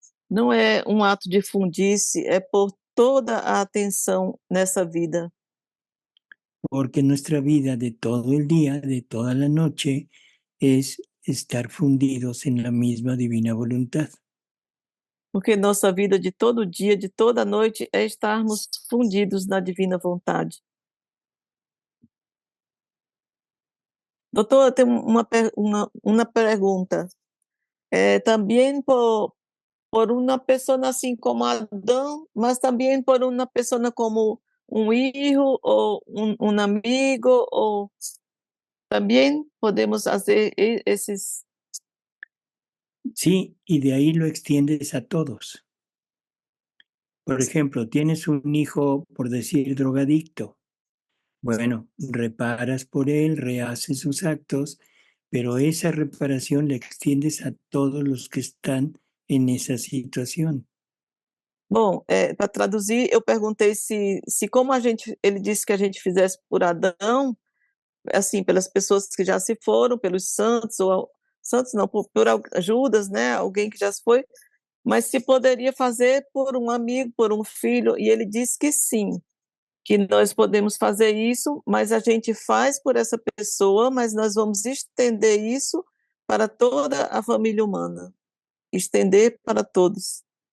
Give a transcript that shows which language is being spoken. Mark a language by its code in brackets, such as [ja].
[pt] Não é um ato de fundir-se, é por toda a atenção nessa vida. [es] Porque nuestra vida de todo el día, de toda la noche, es estar fundidos en la misma divina voluntad. [pt] Porque nossa vida de todo dia, de toda noite, é estarmos fundidos na divina vontade. Doutor, eu tenho uma pergunta. Também por uma pessoa assim como Adão, mas também por uma pessoa como um filho ou um amigo, ou também podemos fazer esses. [es] Sí, y de ahí lo extiendes a todos. Por ejemplo, tienes un hijo, por decir, drogadicto. Bueno, reparas por él, rehaces sus actos, pero esa reparación la extiendes a todos los que están en esa situación. [pt] Bom, para traduzir, eu perguntei se como ele disse que a gente fizesse por Adão, assim, pelas pessoas que já se foram, pelos santos, ou santos não, por Judas, né, alguém que já se foi, mas se poderia fazer por um amigo, por um filho, e ele disse que sim, que nós podemos fazer isso, mas a gente faz por essa pessoa, mas nós vamos estender isso para toda a família humana, estender para todos.